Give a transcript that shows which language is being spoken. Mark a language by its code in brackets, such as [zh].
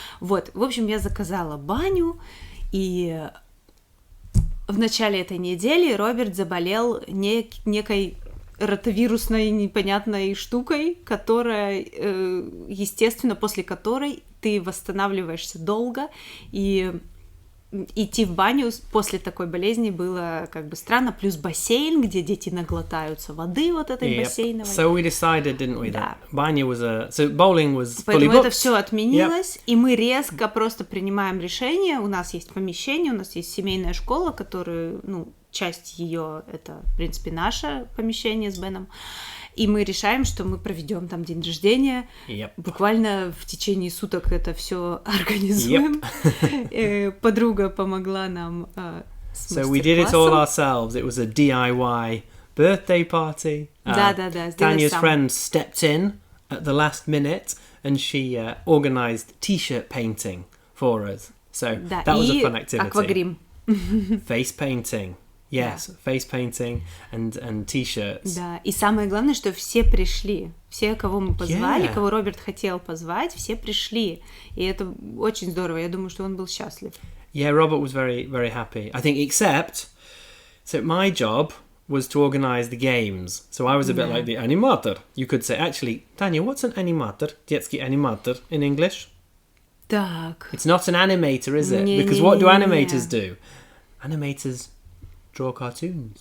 [ru] Вот, в общем, я заказала баню, и в начале этой недели Роберт заболел некой ротавирусной непонятной штукой, которая, естественно, после которой ты восстанавливаешься долго, и идти в баню после такой болезни было как бы странно, плюс бассейн, где дети наглотаются воды вот этой бассейновой. [en] So we decided, didn't we, [ru] Да. [en] that banyo was so bowling was fully [ru] Поэтому [en] booked. [ru] это все отменилось, и мы резко просто принимаем решение. У нас есть помещение, у нас есть семейная школа, которая, ну, часть ее это, в принципе, наше помещение с Беном. И мы решаем, что мы проведем там день рождения. Буквально в течение суток это все организуем. Подруга помогла нам с [en] So we did it all ourselves. It was a DIY birthday party. [ru] Да. [en] Tanya's friend stepped in at the last minute, and she organised t-shirt painting for us. So that was a fun activity. [ru] Аквагрим. [en] Face painting. Yes, face painting and t-shirts. [ru] Да, и самое главное, что все пришли. Все, кого мы позвали, кого Роберт хотел позвать, все пришли. И это очень здорово. Я думаю, что он был счастлив. [en] Yeah, Robert was very, very happy. I think, except, so my job was to organise the games. So I was a bit like the animator. You could say, actually, Tanya, what's an animator? [ru] Детский [en] animator in English? [ru] Так. [en] It's not an animator, is it? Because what do animators do? Animators draw cartoons.